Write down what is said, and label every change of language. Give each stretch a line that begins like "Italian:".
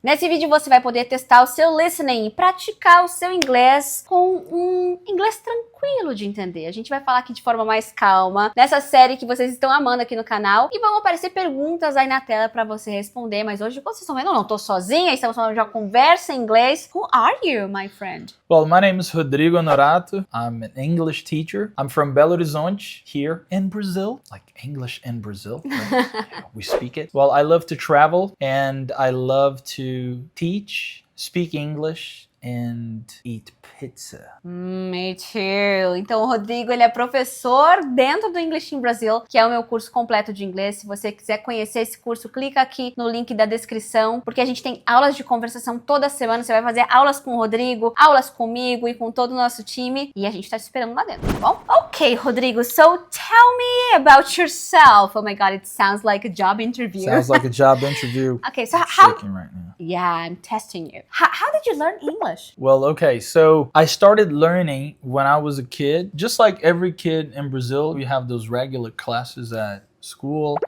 Portuguese: Nesse vídeo você vai poder testar o seu listening e praticar o seu inglês com um inglês tranquilo de entender. A gente vai falar aqui de forma mais calma, nessa série que vocês estão amando aqui no canal, e vão aparecer perguntas aí na tela para você responder, mas hoje, como vocês estão vendo, eu não tô sozinha, estamos falando de uma conversa em inglês.
English: Who are you, my friend? Well, my name is Rodrigo Honorato. I'm an English teacher. I'm from Belo Horizonte, here in Brazil. Like English in Brazil, right? We speak it. Well, I love to travel and I love to teach, speak English, and eat pizza. Me too.
Portuguese: Então, o Rodrigo, ele é professor dentro do English in Brazil, que é o meu curso completo de inglês. Se você quiser conhecer esse curso, clica aqui no link da descrição, porque a gente tem aulas de conversação toda semana. Você vai fazer aulas com o Rodrigo, aulas comigo e com todo o nosso time, e a gente tá te esperando lá dentro, tá bom?
English: Ok, Rodrigo, so tell me about yourself. Oh my God, it sounds like a job interview. Sounds like a job interview. Okay, so I'm how... shaking right now. Yeah, I'm testing you. How did you learn English? Well, okay, so I started learning when I was a kid. Just like every kid in Brazil, we have those regular classes at school.